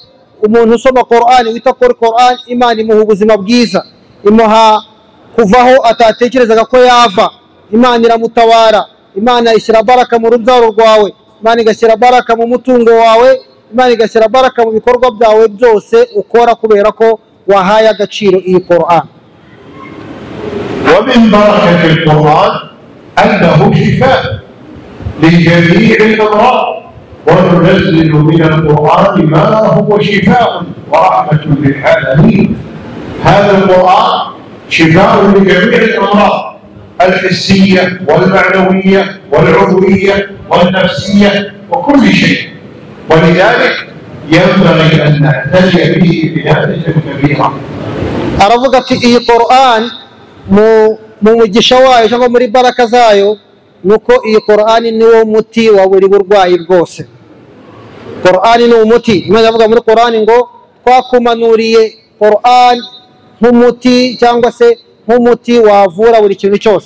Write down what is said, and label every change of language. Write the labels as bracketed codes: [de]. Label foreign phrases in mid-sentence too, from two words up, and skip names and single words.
[rw] Umuntu usoma Qur'an, wita kuri Qur'an, Imana imuha ubuzima bwiza, imuha kuvaho atatekerezaga ko yava, Imana iramutabara, Imana ishyira baraka mu rubyaro rwawe, Imana igashyira baraka mu mutungo wawe, Imana igashyira baraka mu bikorwa byawe byose ukora kubera ko wahaye agaciro iyi Qur'an. [ar] ومن بركة القرآن أنه شفاء لجميع الأمراض، وننزل من القرآن ما هو شفاء ورحمة للعالمين. هذا القرآن شفاء لجميع الأمراض الحسية والمعنوية والعضوية والنفسية وكل شيء، ولذلك ينبغي أن نعتني به بعناية كبيرة. [rw] aravuga ati iyi Qur'an mu mugisha wayo cyangwa muri baraka zayo nuko iyi Qur'an niwo muti wa buri burwayi bwose. Qur'an ni umuti. Imana avuga muri Qur'an ngo twakumanuriye Qur'an nk'umuti cyangwa se nk'umuti wavura buri kintu cyose.